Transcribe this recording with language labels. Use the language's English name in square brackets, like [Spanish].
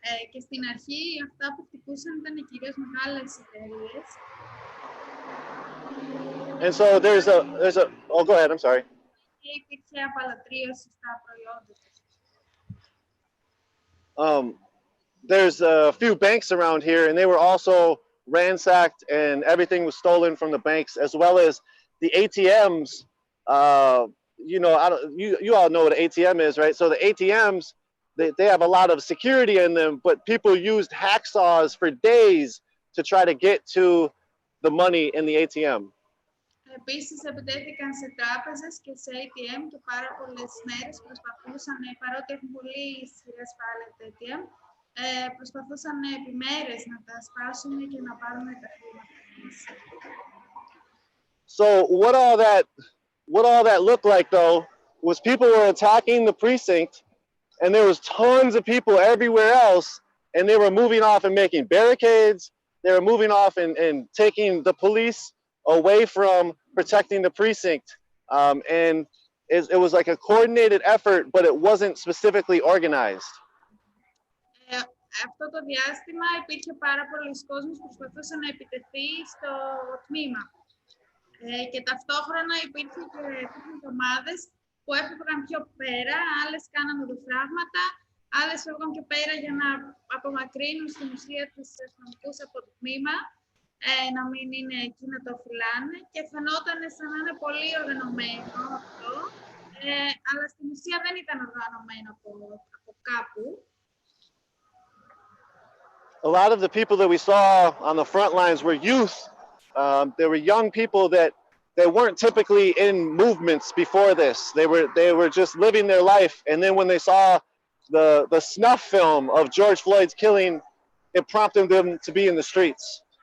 [Greek] Και στην αρχή αυτά που χτυπούσαν ήταν κυρίως μεγάλες εταιρείες. [English] And so there's a, oh, go ahead, I'm sorry. [Greek] και υπήρχε απαλωτρίωση στα προϊόντα τους. [English] There's a few banks around here, and they were also ransacked, and everything was stolen from the banks, as well as the ATMs. You know, you all know what an ATM is, right? So the ATMs, they have a lot of security in them, but people used hacksaws for days to try to get to the money in the ATM. [Greek] Επίσης, επιτέθηκαν σε τράπεζες και σε ATM και πάρα πολλές μέρες προσπαθούσαν, παρότι έχουν πολύ ισχυρή ασφάλεια τα ATM, προσπαθούσαν επί μέρες να τα σπάσουν και να πάρουν τα χρήματα. [English] So what all that looked like, though, was people were attacking the precinct, and there was tons of people everywhere else, and they were moving off and making barricades. They were moving off and taking the police away from protecting the precinct. And it was like a coordinated effort, but it wasn't specifically organized. [Greek] Αυτό το διάστημα υπήρχε πάρα πολλοί κόσμος που προσπαθούσε να επιτεθεί στο τμήμα. Και ταυτόχρονα υπήρχαν ομάδες που έφευγαν πιο πέρα, άλλες κάναν οδοφράγματα, άλλες έφευγαν πιο πέρα για να απομακρύνουν στην ουσία τους αστυνομικούς από το τμήμα, να μην είναι εκεί να το φυλάνε, και φαινόταν σαν να είναι πολύ οργανωμένο αυτό, αλλά στην ουσία δεν ήταν οργανωμένο από κάπου. [English] A lot of the people that we saw on the front lines were youth. There were young people that weren't typically in movements before this. They were just living their life, and then when they saw the snuff film of George Floyd's killing, it prompted them to be in the streets.